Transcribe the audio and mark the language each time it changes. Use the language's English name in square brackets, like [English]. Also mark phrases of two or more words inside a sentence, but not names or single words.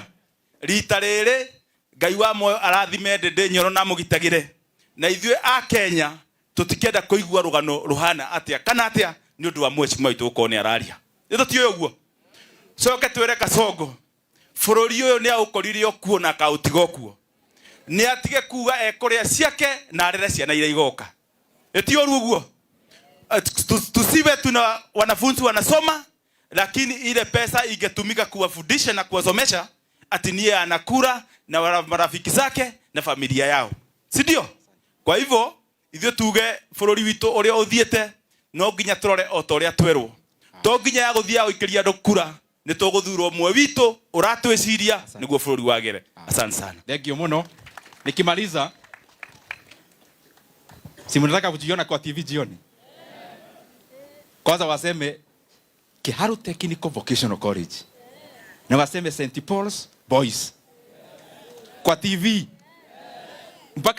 [Kikuyu] Rita rĩrĩ Ngai wa muoyo arathime Ndindi Nyoro na mũgitagĩre, na ithuĩ a Kenya tũtikenda kũigua rũgano ruhana atĩa kana atĩa nĩ ũndũ wa Mheshimiwa witũ gũkorwo nĩ araria. Nĩtũtiũĩ ũguo. Coke twĩre Kasongo bũrũri ũyũ nĩ aũkorire okuo na akaũtiga okuo, nĩ atige kuga ekũrĩa ciake na arere ciana iria igoka. Ĩti ũguo. [Swahili] Tusiwe tuna wanafunzi wanasoma, lakini ile pesa ingetumika kuwafundisha na kuwasomesha ati niye anakula na marafiki zake na familia yao, si ndio? [Kikuyu] Kwa hivyo ithuĩ tuge bũrũri witũ ũrĩa ũthiĩte no nginya tũrore o ta ũrĩa twerwo, to nginya ya gũthiĩ gũikĩria andũ kura, nĩ tũgũthurwo ũmwe witũ ũratwĩciria nĩguo bũrũri wagere. [Swahili] Asante sana. [English] Thank you muno. [Swahili] Nikimaliza, si mnataka kujiona kwa TV jioni? Kwanza waseme Kiharu Technical Vocational College na waseme St. Paul's Boys kwa TV mpaka